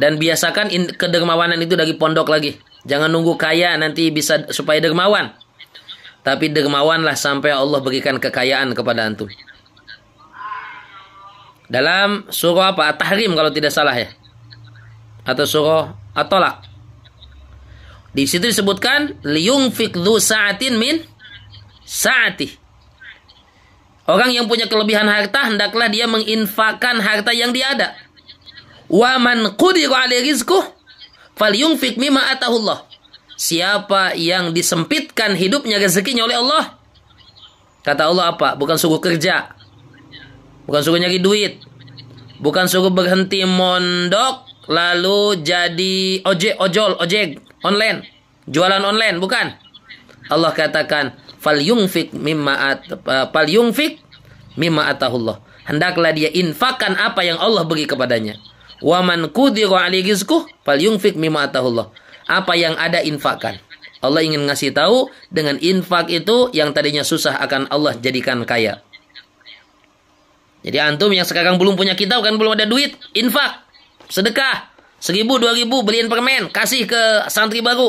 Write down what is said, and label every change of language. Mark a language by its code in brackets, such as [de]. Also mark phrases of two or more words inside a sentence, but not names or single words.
[id] Dan biasakan kedermawanan itu dari pondok lagi. Jangan nunggu kaya nanti bisa supaya dermawan. Tapi dermawanlah sampai Allah berikan kekayaan kepada antum. Dalam surah apa? At-Tahrim kalau tidak salah ya. Atau surah At-Tolak. Di situ disebutkan [ar] لينفق ذو سعة من سعته. [id] Orang yang punya kelebihan harta hendaklah dia menginfakkan harta yang dia ada. [ar] ومن قدر عليه رزقه فلينفق مما آتاه الله. [id] Siapa yang disempitkan hidupnya rezekinya oleh Allah, kata Allah apa? Bukan suruh kerja, bukan suruh nyari duit, bukan suruh berhenti mondok lalu jadi ojek online, jualan online, bukan. Allah katakan [ar] فلينفق مما آتاه الله. [id] Hendaklah dia infakkan apa yang Allah beri kepadanya. [ar] ومن قدر عليه رزقه فلينفق مما آتاه الله. [id] Apa yang ada infakkan. Allah ingin ngasih tahu dengan infak itu yang tadinya susah akan Allah jadikan kaya. Jadi antum yang sekarang belum punya kitab kan belum ada duit, infak, sedekah 1.000 2.000 beliin permen, kasih ke santri baru.